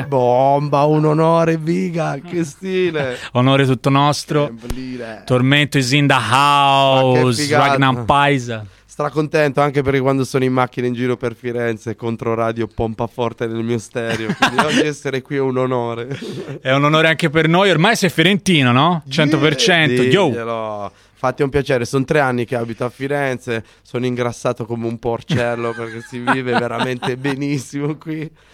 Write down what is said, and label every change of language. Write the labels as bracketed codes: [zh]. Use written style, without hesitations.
[it] Che bomba, un onore, Viga, che stile. Onore tutto nostro. [en] Tormento is in the house. [it] Ragnar Paisa. Stracontento anche per quando sono in macchina in giro per Firenze contro radio pompa forte nel mio stereo. Quindi oggi essere qui è un onore. È un onore anche per noi. Ormai sei fiorentino, no? 100%. Diglielo. Fatti un piacere, sono 3 anni che abito a Firenze, sono ingrassato come un porcello perché si vive veramente benissimo qui.